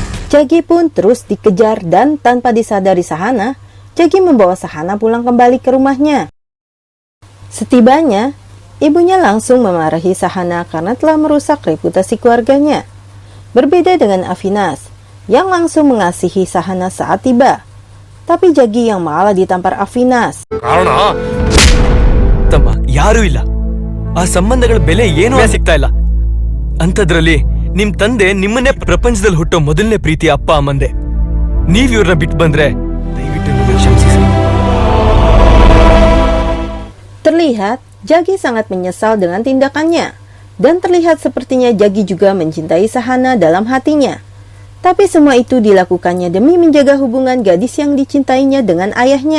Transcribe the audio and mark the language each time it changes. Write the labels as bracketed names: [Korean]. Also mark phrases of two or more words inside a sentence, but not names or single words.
[Indonesian] Jagi pun terus dikejar dan tanpa disadari Sahana, Jagi membawa Sahana pulang kembali ke rumahnya. Setibanya, ibunya langsung memarahi Sahana karena telah merusak reputasi keluarganya. Berbeda dengan Avinas, yang langsung mengasihi Sahana saat tiba. Tapi Jagi yang malah ditampar Avinas. [Kannada] ಕಾರಣ ತಮ್ಮ ಯಾರೂ ಇಲ್ಲ. ಆ ಸಂಬಂಧಗಳ ಬೆಲೆ ಏನೂ ಸಿಗ್ತಾ ಇಲ್ಲ. ಅಂಥದ್ರಲ್ಲಿ ನಿಮ್ ತಂದೆ ನಿಮ್ಮನ್ನೇ ಪ್ರಪಂಚದಲ್ಲಿ ಹುಟ್ಟೋ ಮೊದಲನೇ ಪ್ರೀತಿಯ ಅಪ್ಪ ಅಮ್ಮಂದೆ. ನೀವ್ ಇವ್ರನ್ನ ಬಿಟ್ಟು ಬಂದ್ರೆ ದಯವಿಟ್ಟು ನನ್ನನ್ನ ಕ್ಷಮಿಸಿ. [Indonesian] Terlihat Jagi sangat menyesal dengan tindakannya, dan terlihat sepertinya Jagi juga mencintai Sahana dalam hatinya. Tapi semua itu dilakukannya demi menjaga hubungan gadis yang dicintainya dengan ayahnya.